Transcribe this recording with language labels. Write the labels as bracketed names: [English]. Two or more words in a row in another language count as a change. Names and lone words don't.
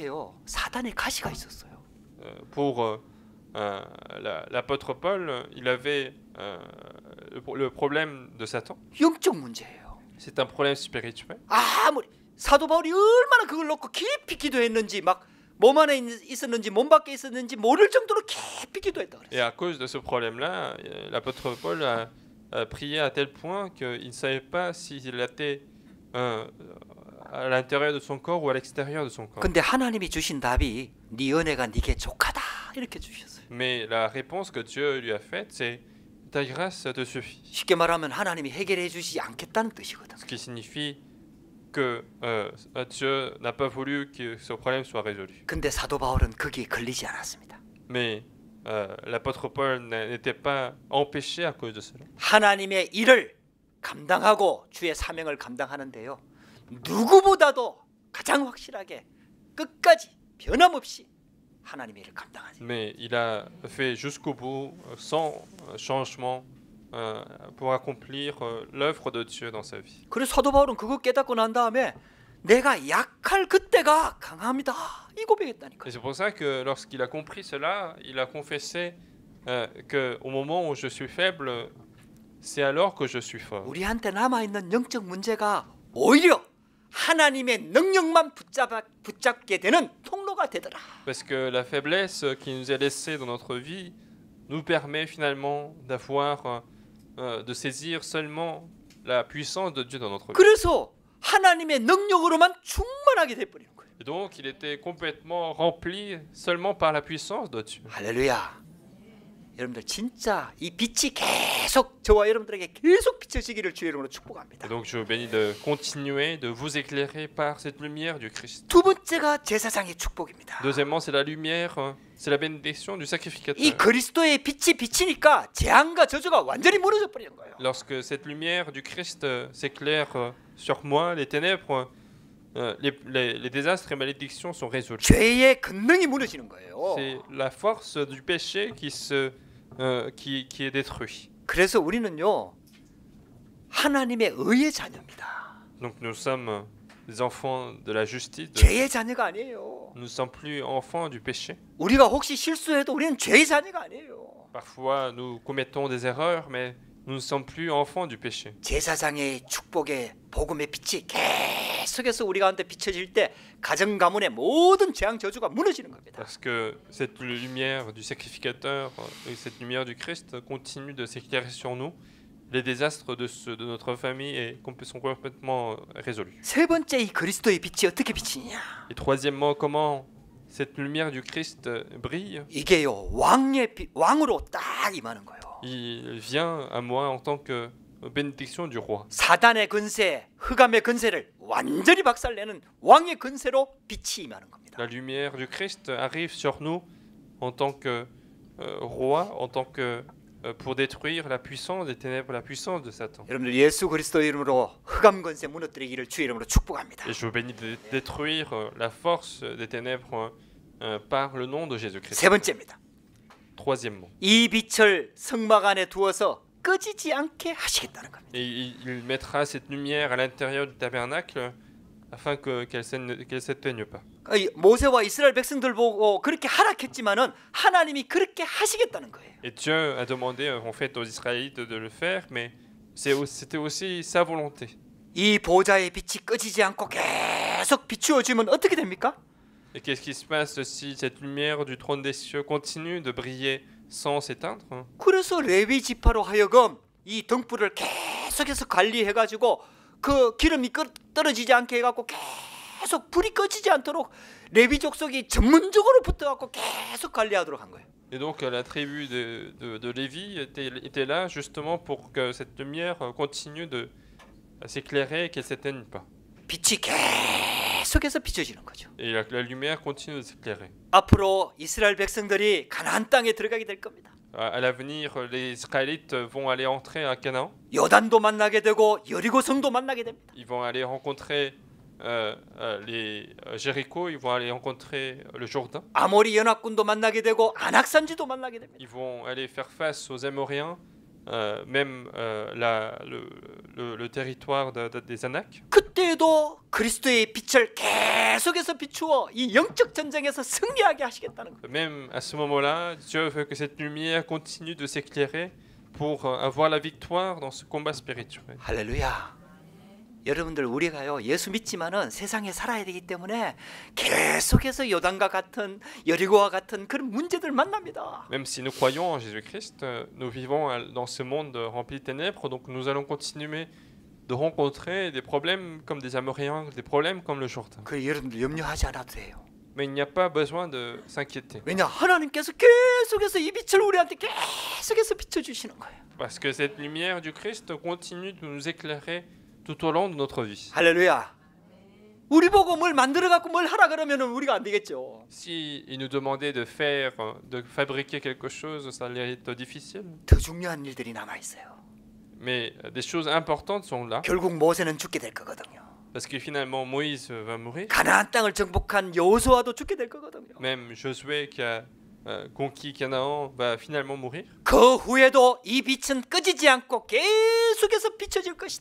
[Korean] 사도 바울한테요. 사단의 가시가 있었어요. [French] Pour l'apôtre Paul, il avait le problème de Satan. [Korean] 영적 문제예요. [French] C'est un problème spirituel. [Korean] 아무리 사도 바울이 얼마나 그걸 놓고 깊이 기도했는지 막 몸 안에 있었는지 몸 밖에 있었는지 모를 정도로 깊이 기도했다 [French] Et [Korean] 그랬어요. [French] à cause de ce problème-là, l'apôtre Paul a prié à tel point qu'il ne savait pas s'il était à l'intérieur de son corps ou à l'extérieur de son corps. [Korean] 근데 하나님이 주신 답이 네 은혜가 네게 족하다 이렇게 주셨어요. [French] Mais la réponse que Dieu lui a faite, c'est ta grâce te suffit. [Korean] 쉽게 말하면 하나님이 해결해 주시지 않겠다는 뜻이거든. [French] Ce qui signifie que Dieu n'a pas voulu que ce problème soit résolu. [Korean] 근데 사도 바울은 거기에 걸리지 않았습니다. [French] Mais l'apôtre Paul n'était pas empêché à cause de cela. [Korean] 하나님의 일을 감당하고 주의 사명을 감당하는데요. 누구보다도 가장 확실하게 끝까지 변함없이 하나님의 일을 감당하지. [French] Mais il a fait jusqu'au bout, sans changement, pour accomplir l'œuvre de Dieu dans sa vie. [Korean] 그래서 사도 바울은 그거 깨닫고 난 다음에 내가 약할 그때가 강합니다. 이 고백했다니까. [French] Et c'est pour ça que lorsqu'il a compris cela, il a confessé qu'au moment où je suis faible, c'est alors que je suis fort. [Korean] 우리한테 남아 있는 영적 문제가 오히려 하나님의 능력만 붙잡게 되는 통로가 되더라. [French] Parce que la faiblesse qui nous est laissée dans notre vie nous permet finalement d'avoir, de saisir seulement la puissance de Dieu dans notre vie. [Korean] 그래서 하나님의 능력으로만 충만하게 돼 버리는 거예요. [French] Et donc il était complètement rempli seulement par la puissance de Dieu. [Korean] 할렐루야. 여러분들 진짜 이 빛이 계속 저와 여러분들에게 계속 비춰지기를 주의 이름으로 축복합니다. [French] Et donc je vous bénis de continuer de vous éclairer par cette lumière du Christ. [Korean] 두 번째가 제사장의 축복입니다. [French] Deuxièmement, c'est la lumière, c'est la bénédiction du [Korean] 이 [French] sacrificateur. [Korean] 그리스도의 빛이 비치니까 재앙과 저주가 완전히 무너져 버리는 거예요. [French] Lorsque cette lumière du Christ s'éclaire sur moi, les ténèbres, les désastres et malédictions sont résolus. [Korean] 죄의 근능이 무너지는 거예요. [French] C'est la force du péché qui est détruit. [Korean] 그래서 우리는요 하나님의 의의 자녀입니다. [French] Donc nous sommes des enfants de la justice. [Korean] 죄의 자녀가 아니에요. [French] Nous ne sommes plus enfants du péché. [Korean] 우리가 혹시 실수해도 우리는 죄의 자녀가 아니에요. [French] Parfois nous commettons des erreurs, mais nous ne sommes plus enfants du péché. [Korean] 제사장의 축복의 복음의 빛이 계속해서 우리 가운데 비춰질 때 가정 가문의 모든 재앙 저주가 무너지는 겁니다. [French] Parce que cette lumière du sacrificateur et cette lumière du Christ continue de s'éclairer sur nous. Les désastres de notre famille sont complètement résolus. [Korean] 세 번째 이 그리스도의 빛이 어떻게 비치냐? [French] Et troisièmement, comment cette lumière du Christ brille? [Korean] 이게요 왕으로 딱 임하는 거예요. [French] Il vient à moi en tant que bénédiction du roi. [Korean] 사단의 근세, 흑암의 근세를 완전히 박살내는 왕의 근세로 빛이 임하는 겁니다. [French] La lumière du Christ arrive sur nous en tant que roi, en tant que pour détruire la puissance des ténèbres, la puissance de Satan. [Korean] 여러분들 예수 그리스도 이름으로 흑암 근세 무너뜨리기를 주의 이름으로 축복합니다. [French] Et je vous bénis de détruire la force des ténèbres par le nom de Jésus-Christ. [Korean] 세 번째입니다. [French] Troisièmement, [Korean] 이 빛을 성막 안에 두어서 꺼지지 않게 하시겠다는 겁니다. [French] et il mettra cette lumière à l'intérieur du tabernacle afin qu'elle s'éteigne pas. [Korean] 모세와 이스라엘 백성들 보고 그렇게 하락했지만은 하나님이 그렇게 하시겠다는 거예요. [French] Et Dieu a demandé en fait aux Israélites de le faire, mais c'était aussi sa volonté. [Korean] 이 보좌의 빛이 꺼지지 않고 계속 비추어지면 어떻게 됩니까? [French] Et qu'est-ce qui se passe si cette lumière du trône des cieux continue de briller sans s'éteindre? [Korean] 그래서 레위 지파로 하여금 이 등불을 계속해서 관리해가지고 그 기름이 떨어지지 않게 해갖고 계속 불이 꺼지지 않도록 레위 족속이 전문적으로 붙어갖고 계속 관리하도록 한 거예요. [French] Et donc la tribu de Lévi était là justement pour que cette lumière continue de s'éclairer et qu'elle ne s'éteigne pas. [Korean] 빛이 계속해서 비춰지는 거죠. [French] Et la lumière continue de s'éclairer. [Korean] 앞으로 이스라엘 백성들이 가나안 땅에 들어가게 될 겁니다. [French] À l'avenir, les Israélites vont aller entrer à Canaan. [Korean] 요단도 만나게 되고 여리고성도 만나게 됩니다. [French] Ils vont aller rencontrer les Jéricho, ils vont aller rencontrer le Jourdain. [Korean] 아모리 연합군도 만나게 되고 안악산지도 만나게 됩니다. [French] Ils vont aller faire face aux Amoréens, même le territoire des Anacs. [Korean] 그때 그때도 그리스도의 빛을 계속해서 비추어 이 영적 전쟁에서 승리하게 하시겠다는 거예요. [French] Même à ce moment-là, Dieu veut que cette lumière continue de s'éclairer pour avoir la victoire dans ce combat spirituel. [Korean] 할렐루야. 여러분들 우리가요 예수 믿지만은 세상에 살아야 되기 때문에 계속해서 요단과 같은 여리고와 같은 그런 문제들 만납니다. [French] Même si nous croyons en Jésus-Christ, nous vivons dans ce monde rempli de ténèbres, donc nous allons continuer de rencontrer des problèmes comme des Amoréens, des problèmes comme le Jourdain. [Korean] 그 여러분들 염려하지 않아도 돼요. [French] Mais il n'y a pas besoin de s'inquiéter. [Korean] 왜냐 하나님께서 계속해서 이 빛을 우리한테 계속해서 비춰주시는 거예요. [French] Parce que cette lumière du Christ continue de nous éclairer tout au long de notre vie. [Korean] 할렐루야. 우리 보고 뭘 만들어 갖고 뭘 하라 그러면은 우리가 안 되겠죠. [French] Si il nous demandait de faire, de fabriquer quelque chose, ça allait être difficile. [Korean] 더 중요한 일들이 남아 있어요. [French] Mais des choses importantes sont là, [Korean] 결국 모세는 죽게 될 거거든요. [French] parce que finalement Moïse va mourir. [Korean] 가나안 땅을 정복한 여호수아도 죽게 될 거거든요. [French] Même Josué qui a conquis Canaan va finalement mourir. [Korean] 그 후에도 이 빛은 꺼지지 않고 계속해서 비춰질 것이다.